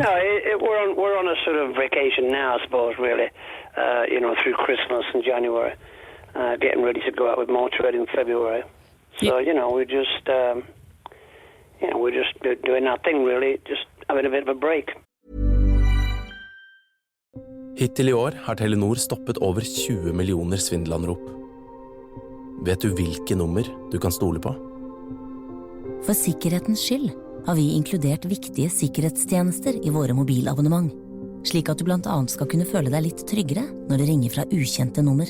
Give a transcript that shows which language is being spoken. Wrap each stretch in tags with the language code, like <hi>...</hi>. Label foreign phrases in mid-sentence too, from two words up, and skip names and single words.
<en>No, we're on a sort of vacation now, I suppose, really. Through Christmas and January. Getting ready to go out with Motörhead in February. So, we're just doing our thing, really, just having a bit of a break.</en> <no>Hittil I år har Telenor stoppet over 20 millioner svindelanrop. Vet du hvilke nummer du kan stole på? For sikkerhetens skyld har vi inkludert viktige sikkerhetstjenester I våre mobilabonnement, slik at du blant annet skal kunne føle deg litt tryggere når det ringer fra ukjente nummer.</no>